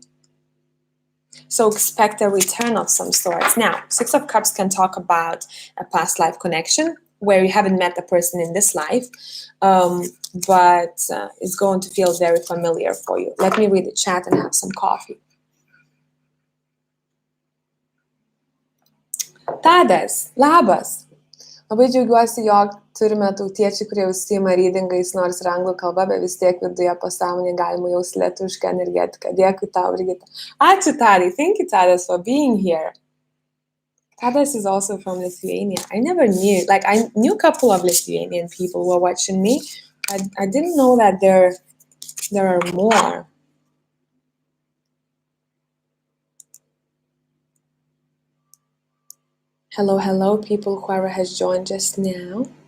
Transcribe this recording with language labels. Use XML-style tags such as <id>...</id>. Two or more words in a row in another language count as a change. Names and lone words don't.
<en>So expect a return of some sorts. Now, 6 of Cups can talk about a past life connection where you haven't met the person in this life, but it's going to feel very familiar for you. Let me read the chat and have some coffee.</en> <lt>Tadas, labas. Labai džiaugiuosi, jog turime tautiečių, kurie užsiima readingais, nors ir anglų kalba, bet vis tiek viduje pasąmonėje galima jausti lietuvišką energetiką. Dėkui tau, Brigita. Ačiū, Tadai.</lt> <en>Thank you, Tadas, for being here. Tadas is also from Lithuania. I never knew. Like, I knew a couple of Lithuanian people who were watching me. I didn't know that there are more. Hello, hello, people, whoever has joined just now.</en>